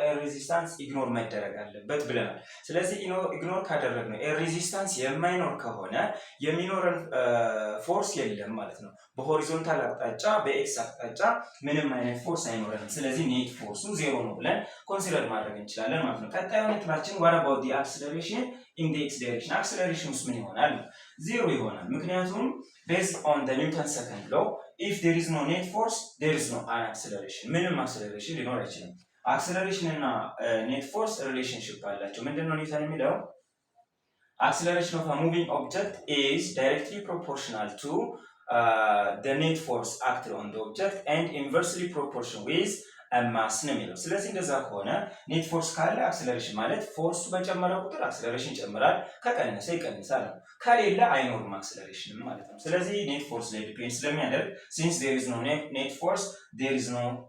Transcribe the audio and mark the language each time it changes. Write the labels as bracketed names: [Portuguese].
[Amharic] ኤር ሬዚስታንስ ኢግኖር መደረግ አለበት ብለናል። ስለዚህ ኢግኖር ካደረግነው ኤር ሬዚስታንስ የማይኖር ከሆነ የሚኖረን ፎርስ የለም ማለት ነው። በሆሪዞንታል አቅጣጫ በኤክስ አቅጣጫ ምንም አይነት ፎርስ አይኖረንም። ስለዚህ ኔት ፎርሱ ዜሮ ነው ብለን ኮንሲደር ማድረግ እንችላለን ማለት ነው። ቀጣዩ ነጥባችን [English] what about the acceleration in the x direction? [Amharic] acceleration ምን ይሆናል? ዜሮ ይሆናል። ምክንያቱም [English] based on the Newton's second law if there is no net force there is no acceleration [Amharic] ምንም acceleration ሊኖር አይችልም። acceleration እና net force relationship አላቸው። ምንድነው ኒውተን የሚለው? [English] acceleration of a moving object is directly proportional to the net force acted on the object and inversely proportional with [Amharic] ማስ ነው የሚለው። ስለዚህ እንደዛ ከሆነ ኔት ፎርስ ካለ አክሰለሬሽን ማለት ፎርሱ በጨመረ ቁጥር አክሰለሬሽን ይጨምራል፣ ከቀነሰ ይቀንሳል። ከሌለ አይኖርም አክሰለሬሽን ማለት ነው። ስለዚህ ኔት ፎርስ ላይ ዲፔንድ ስለሚያደርግ [English] since there is no net force there is no